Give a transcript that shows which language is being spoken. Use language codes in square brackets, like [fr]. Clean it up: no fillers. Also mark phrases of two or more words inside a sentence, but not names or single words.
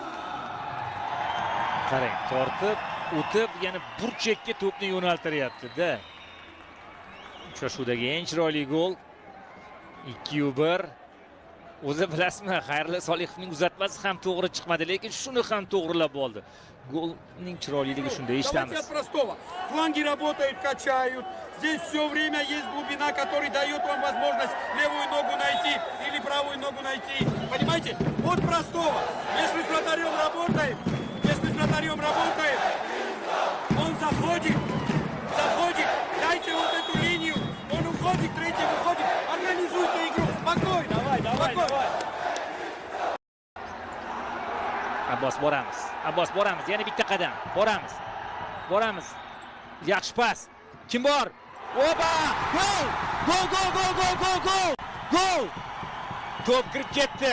[uz] Qarang, tortib, o'tib, yana burchakka to'pni yo'naltiryapti-da. Uchrashuvdagi eng chiroyli gol 2-1. O'zi bilasizmi, Xayrulla Solihovning uzatmasi ham to'g'ri chiqmadi, lekin shuni ham to'g'rilab oldi. Golning chiroyliligi shunda eshitamiz. [ru] Фланги работают, качают. Здесь все время есть глубина, который дает вам возможность левую ногу найти или правую ногу найти. Понимаете? Вот простого. Если с вратарем работаем, он заходит, дайте вот эту линию, он уходит, третий выходит, организуйте игру, спокойно. Давай. [uz] Abbos boramiz, yana bitta qadam. Boramiz. Yaxshi pas. Kim bor? Opa! Gol! To'p kirib ketdi.